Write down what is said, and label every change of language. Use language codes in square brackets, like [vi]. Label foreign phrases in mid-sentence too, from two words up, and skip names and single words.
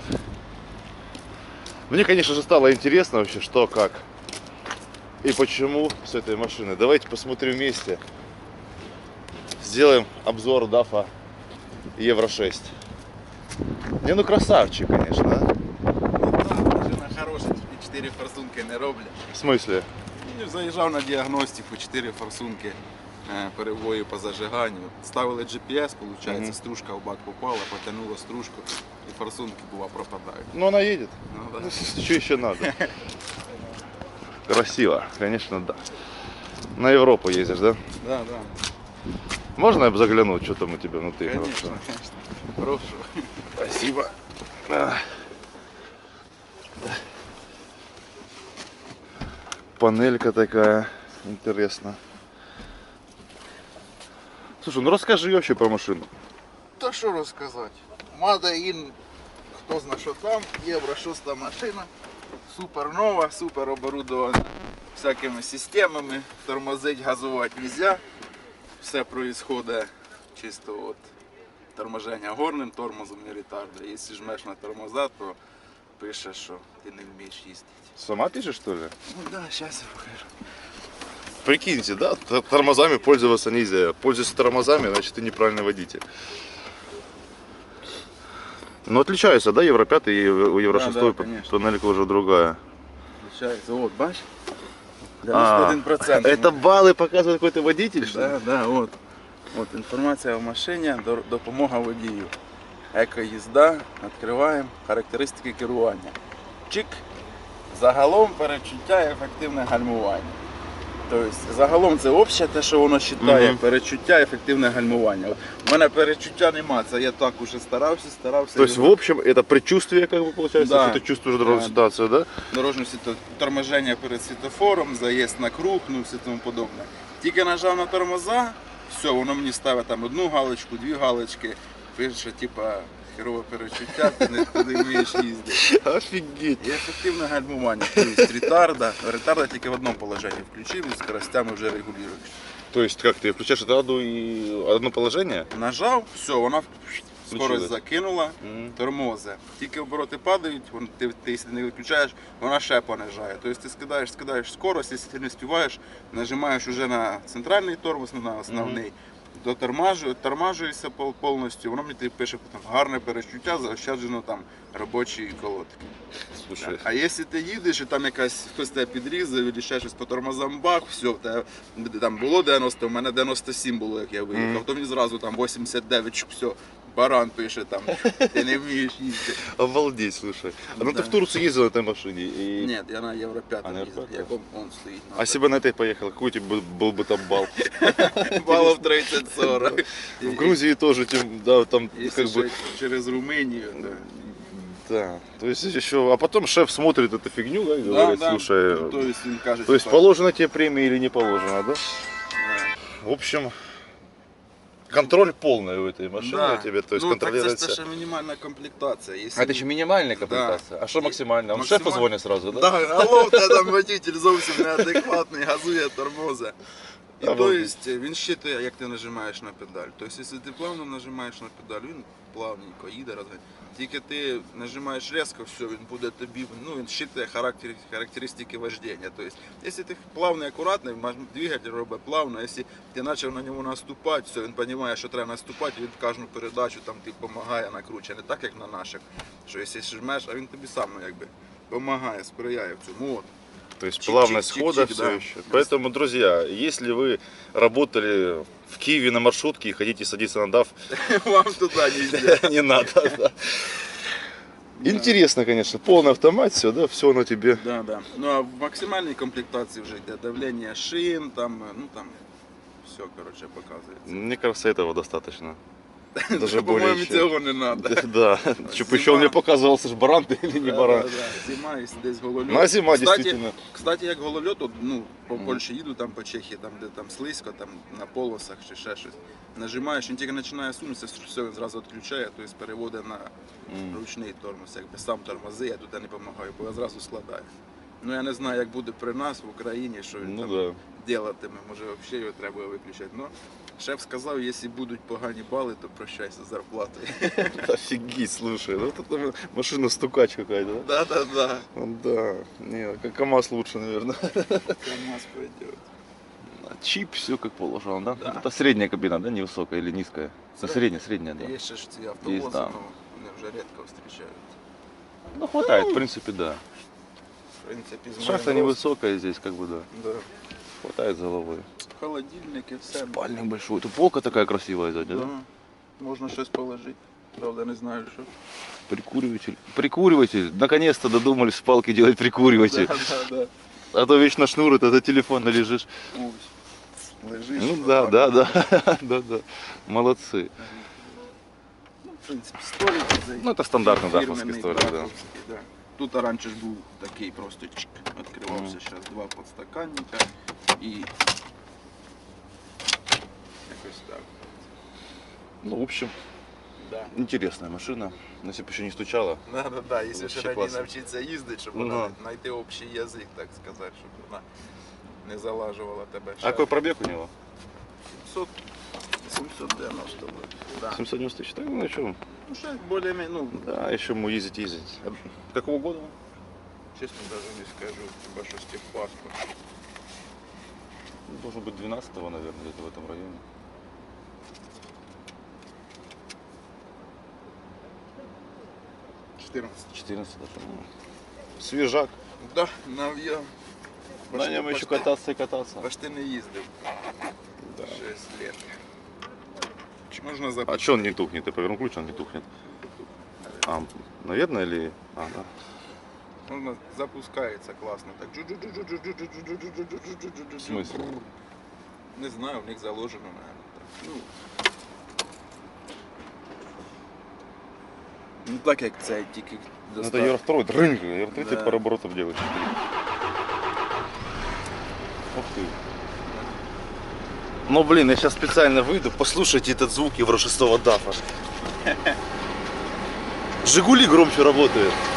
[ru] Мне, конечно же, стало интересно вообще, что, как и почему с этой машины. Давайте посмотрим вместе. Сделаем обзор DAF Евро 6. Не, ну красавчик, конечно, да? [uk] Машина хороша, 4 форсунки не роблять. [ru] В смысле? [uk] Заїжджав на діагностику, 4 форсунки перебої по зажиганню. Ставили GPS, виходить, стружка в бак попала, потянула стружку і форсунки бува пропадають. [ru] Ну она едет. Ну, да. Что еще надо? Красиво, конечно, да. На Европу ездишь, да? Да, да. Можно я загляну, что там у тебя внутри? Конечно, конечно. Прошу. Спасибо. Панелька такая, интересно. Слушай, ну расскажи вообще про машину. [uk] Та що розказати? [en] Made in, [uk] хто знає що там, Євро 6 машина. Супер нова, супер оборудована всякими системами. Тормозить, газувати нельзя. [ru] Все происходит чисто от торможення горним тормозом і ретарда. [uk] Якщо жмеш на тормоза, то пише, що ти не вмієш їздити. [ru] Сама пишешь, что ли? [uk] Ну да, зараз я покажу. [ru] Прикиньте, да, тормозами пользоваться нельзя. Пользуйся тормозами, значит ты неправильный водитель. Но отличаются, да, Евро 5 и у Евро 6 да, конечно. панелька уже другая. [uk] Получається, от, бачиш? А, [ru] 91%. это баллы показывает какой-то водитель, что ли? Да, да, от. [uk] От інформація в машині, допомога водію. Екоїзда, відкриваємо, характеристики керування. Чик. Загалом перечуття і ефективне гальмування. Тобто, загалом це обще те, що воно вважає, перечуття і ефективне гальмування. От, у мене перечуття нема, це я так уже старався. [ru] То есть, в общем, это предчувствие, как бы получается, Да. что ты чувствуешь дорожную ситуацию, да? [uk] Дорожнє торможення перед світофором, заїзд на круг, ну все тому подобне. Тільки нажав на тормоза, все, воно мені ставить там одну галочку, дві галочки, пише, типа, херове перечуття, ти не вмієш їздити. [ru] Офигеть. [uk] І ефективне гальмування, тобто ретарда тільки в одному положенні включив і скоростями вже регулюєш. [ru] То есть, как ты включаешь это одно положение? [uk] Нажав, все, вона [ru] Включилась. [uk] скорость закинула, тормози. Тільки обороти падають, ти якщо не виключаєш, вона ще понижає. Тобто ти скидаєш скорость, якщо ти не співаєш, нажимаєш вже на центральний тормоз, на основний, тормажуєшся повністю, воно мені пише потім гарне перечуття, заощаджено там робочі колодки. [ru] Слушай, [uk] А якщо ти їдеш і там хтось тебе підрізав, і ще щось по тормозам бах, все, там було 90, у мене 97 було, як я виїхав, то мені зразу там 89, все, баран пише там, ти не вмієш їздити. [ru] обалдеть, слушай. Ну Да. ты в Турцию ездил на этой машине? И... [uk] Ні, я на Євро 5 [ru] А, на [uk] їздив, [ru] Євро 5? [uk] як он стоїть. [ru] А если бы на этой поехал, какой у тебя был бы там балл? [uk] Балів 30-40. [ru] В Грузии тоже, да, там [uk] Якщо [ru] как бы... [uk] ще через Румунію, то... [ru] Да, то есть еще... А потом шеф смотрит эту фигню, да, и говорит, слушай... [uk] То есть він каже, [ru] То есть типа, положена тебе премия или не положена, да? В общем, контроль полный у этой машины да. у тебя, то есть [uk] Ну, так це [ru] контролируется... [uk] ж ще мінімальна комплектація. [ru] А это еще минимальная комплектация? Да. А что максимальная? Он [uk] Максималь- [ru] шефу звонит сразу, да? [uk] Да, алло, в тебе там водитель зовсім неадекватний, газує, тормозить. І то [ru] Обалдеть. [uk] есть, він щитує, як ти нажимаєш на педаль. Тобто, якщо ти плавно нажимаєш на педаль, він плавненько їде, розганяє. Тільки ти нажимаєш різко, все, він буде тобі, ну він щитує характеристики вождения. Тобто, якщо ти плавний, акуратний, двигатель робить плавно, якщо ти почав на ньому наступати, все, він розуміє, що треба наступати, він кожну передачу там ти допомагає накручує, не так як на наших, що якщо жмеш, а він тобі сам якби допомагає, сприяє в цьому. От. [ru] То есть Чик-чик, плавность чик-чик, хода да. все еще. Поэтому, друзья, если вы работали в Киеве на маршрутке и хотите садиться на DAF, [uk] Вам туди нельзя. [ru] не надо. Да. Интересно, конечно, полный автомат, все, да, все на тебе. Да, да. [uk] Ну а в максимальній комплектації вже йде давлення шин, там, ну там все, коротше, показується. [ru] Мне кажется, этого достаточно. Даже более [uk] По-моєму, [ru] чем. [uk] цього не треба. [ru] Да, чтобы еще он мне показывался, ж баран ты или не баран. [uk] Зима, і десь голольот. [ru] Ну, а зима, Кстати, действительно. [uk] Кстати, як голольот, от, ну, по Польщі їду, там по Чехії, там, де там слизько, там на полосах чи ще щось. Нажимаєш, він тільки починає сунутися, все, він зразу відключає, тобто переводить на ручний тормоз, якби сам тормози, я туди не допомагаю, бо я зразу складаю. Ну я не знаю, як буде при нас в Україні, що він [ru] Ну там да. [uk] делатиме, може взагалі його треба виключати. Ну, шеф сказав, якщо будуть погані бали, то прощайся з зарплатою. [ru] Офигеть, слушай, ну вот это машина стукач какая-то, да? Да-да-да. Да, не, как КамАЗ лучше, наверное. КамАЗ пойдет. Чип, все как положено, да? Да. Это средняя кабина, да, невысокая или низкая? Средняя, да. [uk] Є ще ж ці автовози, [ru] Есть, да. [uk] ну, вони вже рідко зустрічають. [ru] Ну, хватает, в принципе, да. [uk] В принципі, з [ru] Шахта [uk] моїм ростом, [ru] невысокая здесь, как бы, да. да. Хватает за головой. [uk] Холодильник і все. [ru] Спальник большой. Тут полка такая красивая сзади, да? Да. [uk] Можна щось положити. Правда, не знаю, що. [ru] Прикуриватель. Прикуриватель. Наконец-то додумались с палки делать прикуриватель. Да. А то вечно шнур, это телефон лежишь. [uk] Ось. Лежиш. [ru] Ну да, [uk] отак. [ru] да. Молодцы. [uk] Ну, в принципі, столик цей. [ru] Ну, это стандартный [uk] Фірменний, [ru] дафовский столик, да. [uk] дафовський, да. Тут раніше ж був такий просто чик, відкривався, зараз два подстаканника і якось так. [ru] Ну, в общем, Да. интересная машина. Но если бы еще не стучала. Да, [uk] якщо [ru] Вообще [uk] ще раді [ru] класно. [uk] навчитися їздити, щоб [ru] Ну, [uk] вона [ru] да. [uk] знайти общий язик, так сказати, щоб вона не залажувала тебе. [ru] А какой пробег у него? [uk] 790 буде. Да. [ru] 790 тысяч. Так, ну что, [uk] Ну, ще більш-менш, ну, [ru] да, еще ему ездить. Какого года? [uk] чесно даже не скажу, хіба що з техпаспорт. [ru] Ну, должен быть 12-го, наверное, где-то в этом районе. 14. 14 даже. Ну, свежак. [uk] Да, нав'я. [ru] На нем еще кататься и кататься. [uk] Почти не їздив. [ru] Да. 6 лет. [uk] Можна [ru] А [uk] запустити. [ru] что он не тухнет? Ты повернул ключ, он не тухнет. А, наверное, или... А, да. [uk] Можна запускається класно. [ru] Так. В смысле? Не знаю, в них заложено, наверное. [uk] Так. Ну так як це тільки [ru] Ну, это Евро 2, дрынг, Евро 3 Да. по оборотам делает. Ух ты. Ну блин, я сейчас специально выйду, послушайте этот звук Евро 6 дафа. Жигули громче работают.